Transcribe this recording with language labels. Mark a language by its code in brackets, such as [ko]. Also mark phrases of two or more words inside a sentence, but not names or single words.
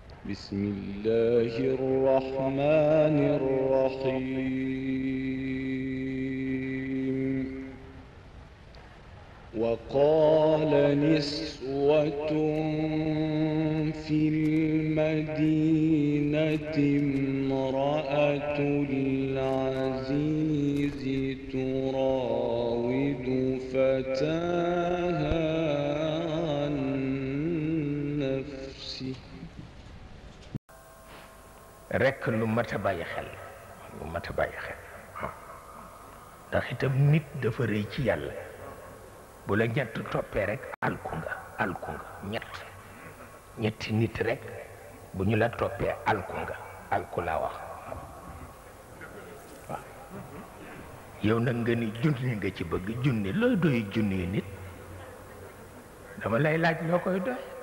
[ar] بسم الله الرحمن الرحيم وقال نسوة في المدينة امرأة العزيز تراود فتاها عن نفسه [wo] rekk lu mat a bàyyi xel ndax itam nit dafa rëy ci yàlla bu la ñett toppee rek alku nga ñetti nit rek bu ñu la toppee alku laa wax waaw yow nag nga ni junni nga ci bëgg junni looy doy junni nit dama lay laaj loo koy doy